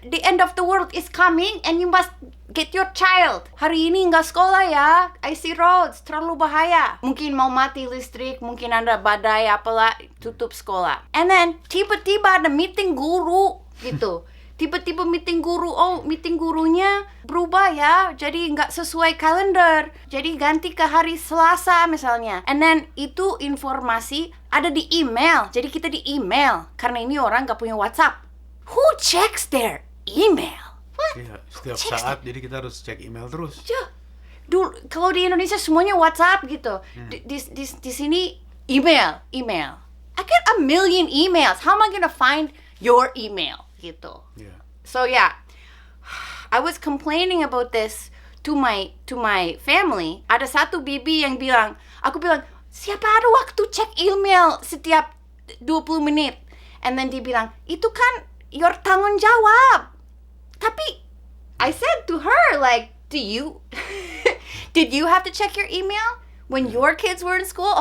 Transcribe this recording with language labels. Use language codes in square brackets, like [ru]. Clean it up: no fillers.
[en] The end of the world is coming and you must get your child. [id] Hari ini nggak sekolah ya. [en] Icy roads, [id] terlalu bahaya. Mungkin mau mati listrik, mungkin ada badai apalah, tutup sekolah. [en] And then [id] tiba-tiba ada meeting guru gitu. Tiba-tiba meeting guru, meeting gurunya berubah ya, jadi nggak sesuai kalender, jadi ganti ke hari Selasa misalnya. [en] And then [id] itu informasi ada di email, jadi kita di email, karena ini orang nggak punya WhatsApp. [en] Who checks their email? What? [id] Iya, setiap saat, jadi kita harus cek email terus. Ya, dulu kalau di Indonesia semuanya WhatsApp gitu, di sini email. [en] I get a million emails. How am I gonna find your email? [id] Gitu. [en] Yeah. So yeah, I was complaining about this to my family. [id] Ada satu bibi yang bilang, aku bilang, siapa ada waktu cek email setiap 20 menit? [en] And then [id] dia bilang, itu kan your tanggung jawab. [en] Tapi I said to her like, did you have to check your email when your kids were in school?